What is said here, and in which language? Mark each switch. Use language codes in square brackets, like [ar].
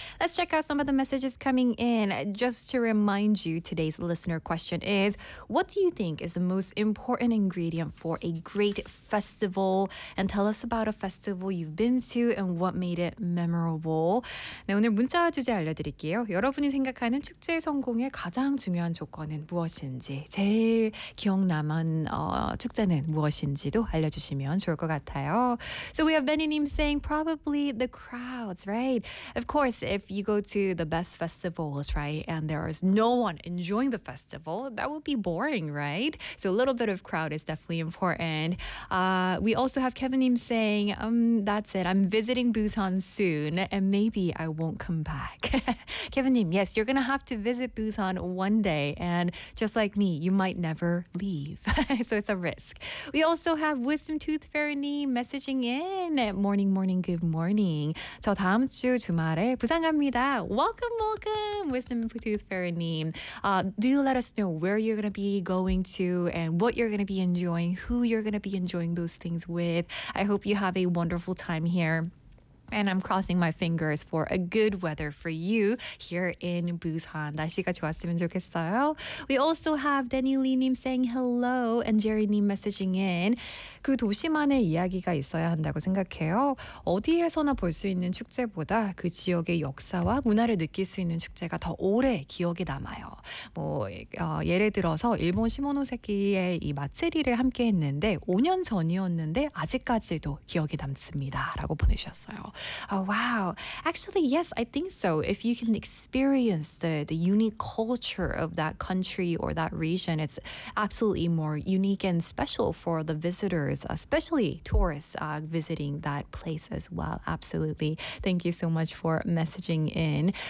[en] Let's check out some of the messages coming in. Just to remind you, today's listener question is, what do you think is the most important ingredient for a great festival? And tell us about a festival you've been to and what made it memorable. [ko] 네, 오늘 문자 주제 알려드릴게요. 여러분이 생각하는 축제 성공의 가장 중요한 조건은 무엇인지, 제일 기억나는 축제는 무엇인지도 알려주시면 좋을 것 같아요. [en] So we have Benny Nim saying probably the crowds, right? Of course, if you go to the best festivals, right, and there is no one enjoying the festival, that would be boring, right? So a little bit of crowd is definitely important. We also have Kevin Nim saying, that's it, I'm visiting Busan soon, and maybe I won't come back. Kevin Nim, yes, you're going to have to visit Busan one day, and just like me, you might never leave. So it's a risk. We also have Wisdom Tooth Fairy Nim messaging in. Morning, morning, good morning. [ko] 저 다음 주 주말에 부산 갑니다. [en] Welcome, welcome, Wisdom Tooth Fairy Nim. Do let us know where you're going to be going to and what you're going to be enjoying, who you're going to be enjoying those things with. I hope you have a wonderful time here. And I'm crossing my fingers for a good weather for you here in Busan. [ko] 날씨가 좋았으면 좋겠어요. [en] We also have Danny Lee Nim saying hello and Jerry Nim messaging in. [ko] 그 도시만의 이야기가 있어야 한다고 생각해요. 어디에서나 볼 수 있는 축제보다 그 지역의 역사와 문화를 느낄 수 있는 축제가 더 오래 기억에 남아요. 예를 들어서 일본 시모노세키의 이 마츠리를 함께 했는데 5년 전이었는데 아직까지도 기억에 남습니다. 라고 보내주셨어요. [en] Oh, wow. Actually, yes, I think so. If you can experience the unique culture of that country or that region, it's absolutely more unique and special for the visitors, especially tourists visiting that place as well. Absolutely. Thank you so much for messaging in.